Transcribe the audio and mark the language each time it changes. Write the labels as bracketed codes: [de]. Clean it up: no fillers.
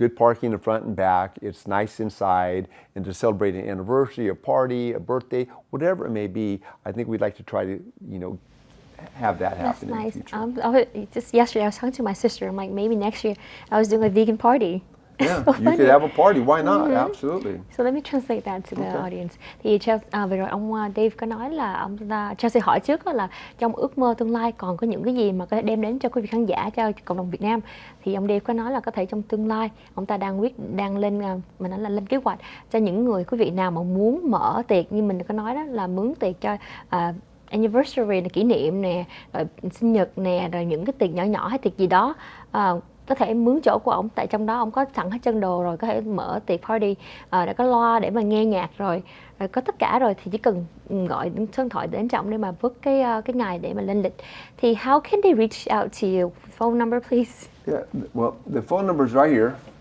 [en] Good parking in the front and back. It's nice inside, and to celebrate an anniversary, a party, a birthday, whatever it may be. I think we'd like to try to have that happen. That's nice. In the future. Just yesterday, I was talking to my sister. I'm like, maybe next year I was doing a vegan party. Yeah, you could have a party. Why not? Absolutely. So let me translate that to the audience. [vi] Thì vừa rồi ông Dave có nói là Chelsea hỏi trước đó là trong ước mơ tương lai còn có những cái gì mà có thể đem đến cho quý vị khán giả, cho cộng đồng Việt Nam. Thì ông Dave có nói là có thể trong tương lai ông ta đang lên mình nói là lên kế hoạch cho những người quý vị nào mà muốn mở tiệc, như mình có nói đó, là mướn tiệc cho anniversary là kỷ niệm nè, rồi sinh nhật nè, rồi những cái tiệc nhỏ nhỏ hay tiệc gì đó, có thể mướn chỗ của ông, tại trong đó ông có sẵn hết chân đồ rồi, có thể mở tiệc party, đã có loa để mà nghe nhạc rồi có tất cả rồi, thì chỉ cần gọi số điện thoại đến trọng để mà book cái ngày để mà lên lịch. [en] Thì how can they reach out to you? Phone number please. Yeah, well, the phone number is right here.